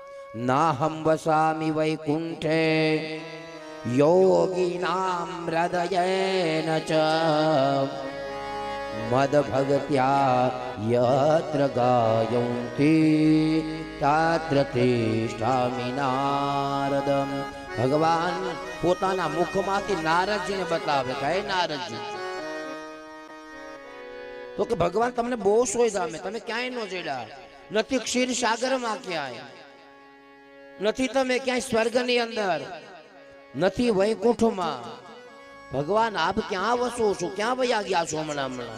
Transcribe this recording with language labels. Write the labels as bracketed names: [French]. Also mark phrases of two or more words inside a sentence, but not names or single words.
[Sanskrit] नाहं वसामि वैकुंठे योगिनां हृदयेन च मद्भक्त्या यत्र गायन्ति तत्र तिष्ठामि नारदम। [Gujarati] भगवान પોતાના મુખમાંથી નારદજીને બતાવે કે હે નારદજી, તો કે ભગવાન તમને બહુ શોધ્યા, તમે ક્યાંય ન જડ્યા, નથી ક્ષીર સાગરમાં ક્યાંય, નથી તમે ક્યાંય સ્વર્ગની અંદર, નથી વૈકુંઠમાં, ભગવાન આપ ક્યાં વસો છો, ક્યાં વયા ગયા છો હમણાં હમણાં?